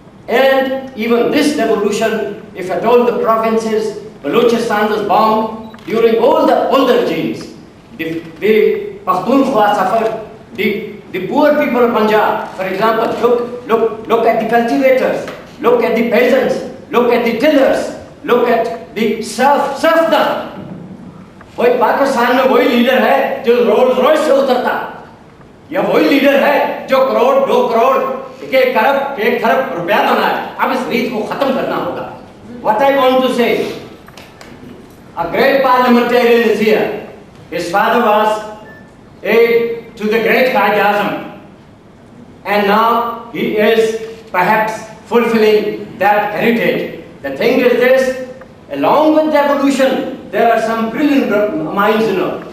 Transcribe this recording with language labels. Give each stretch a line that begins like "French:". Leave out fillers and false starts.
English: And even this devolution, if at all the provinces, Balochistan was bombed during all the regimes. The Pakhtunkhwa suffered, the poor people of Punjab, for example, look at the cultivators, look at the peasants, look at the tillers, look at the serfdom.
Hindi: कोई पाकिस्तान में वही leader है जो Rolls Royce से उतरता, या वही leader है जो करोड़ 2 करोड़ 1 खरब रुपया बनाए. अब इस रीत को खत्म करना होगा.
English: What I want to say, a great parliamentarian is here. His father was aide to the great Quaid-e-Azam, and now he is perhaps fulfilling that heritage. The thing is this, along with devolution, there are some brilliant minds, you know.